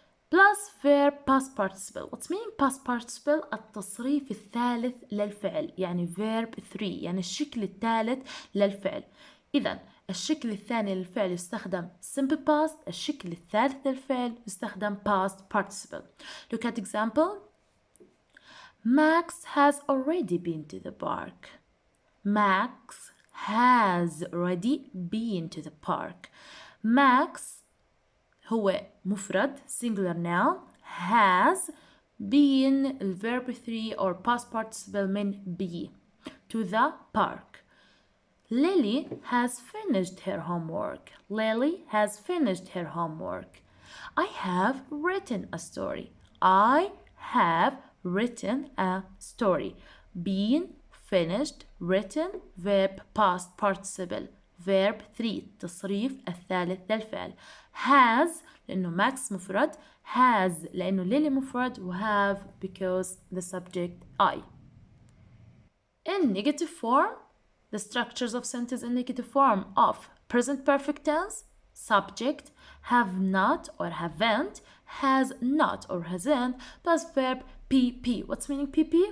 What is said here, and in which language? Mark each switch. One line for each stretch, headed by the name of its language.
English: plus verb past participle. What's meaning past participle؟
Arabic: التصريف الثالث للفعل، يعني verb 3، يعني الشكل الثالث للفعل. إذا الشكل الثاني للفعل يستخدم simple past، الشكل الثالث للفعل يستخدم past participle.
English: Look at example. Max has already been to the park. Max has already been to the park. Max
Arabic: هو مفرد
English: singular noun. has been الverb 3 or past participle من be to the park. Lily has finished her homework. Lily has finished her homework. I have written a story. I have written a story. Been, finished, written, verb past participle.
Arabic: verb 3 تصريف الثالث للفعل. has لأنه ماكس مفرد. has لأنه ليلي مفرد.
English: و have because the subject I. In negative form, the structures of sentence in negative form of present perfect tense, subject, have not or haven't, has not or hasn't, plus verb PP. What's meaning PP?